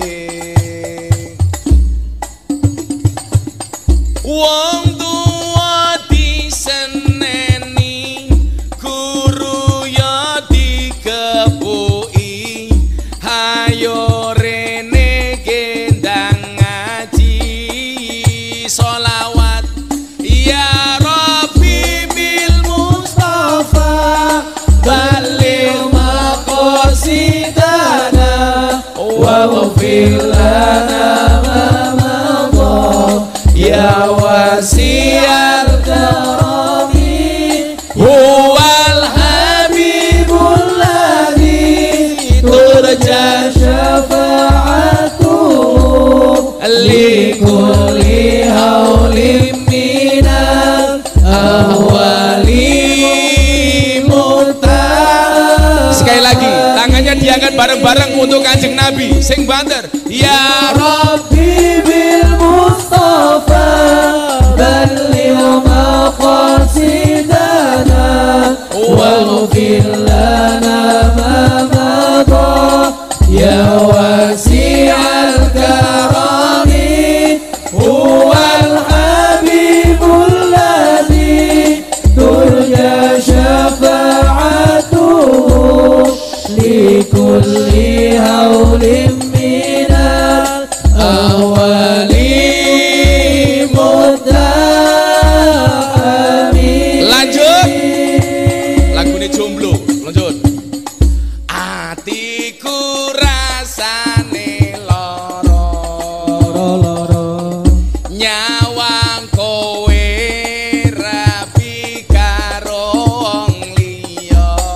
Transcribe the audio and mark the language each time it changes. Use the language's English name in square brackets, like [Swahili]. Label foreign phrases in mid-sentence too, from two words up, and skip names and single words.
[Javanese] Wong tua diseneni, guru ya dikepuki, hayo rene gendang ngaji sholawat [Arabic] يا رب بال مصطفى بلغ مقاصدنا واغفر لنا ما مضى يا واسع الكرم هو الحبيب الذي ترجى شفاعته لكل هول من الأهوال موتى. [Indonesian] Sekali lagi tangannya diangkat bareng-bareng untuk Kanjeng Nabi [Javanese] sing banter [Arabic] يا رب بالمصطفى بلغ مقاصدنا واغفر لنا ما مضى يا واسع الكرم هو الحبيب الذي ترجى شفاعته لكل هول من الأهوال مدعمي. [Indonesian] Lanjut lagune jomblo, lanjut. [Javanese] Atiku rasane loro, nyawang kowe rabi karo wong liya.